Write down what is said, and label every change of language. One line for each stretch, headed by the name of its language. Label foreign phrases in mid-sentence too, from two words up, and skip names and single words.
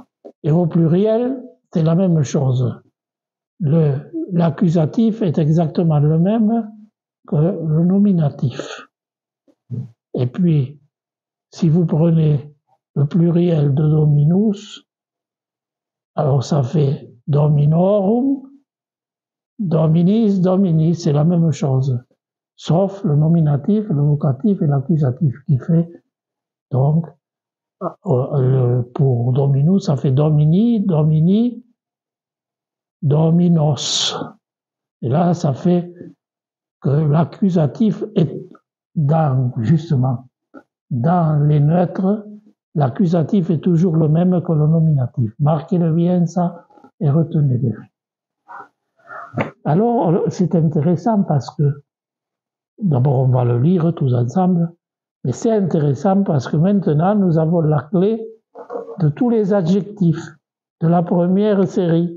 French: Et au pluriel, c'est la même chose. L'accusatif est exactement le même que le nominatif. Et puis, si vous prenez le pluriel de dominus, alors ça fait
Latin: dominorum, dominis, dominis,
French: c'est la même chose. Sauf le nominatif, le vocatif et l'accusatif qui fait, donc, pour dominus, ça fait
Latin: domini, domini, dominos.
French: Et là, ça fait que l'accusatif est justement, dans les neutres, l'accusatif est toujours le même que le nominatif. Marquez-le bien, ça, et retenez-le. Alors, c'est intéressant parce que, d'abord, on va le lire tous ensemble, Et c'est intéressant parce que maintenant, nous avons la clé de tous les adjectifs de la première série.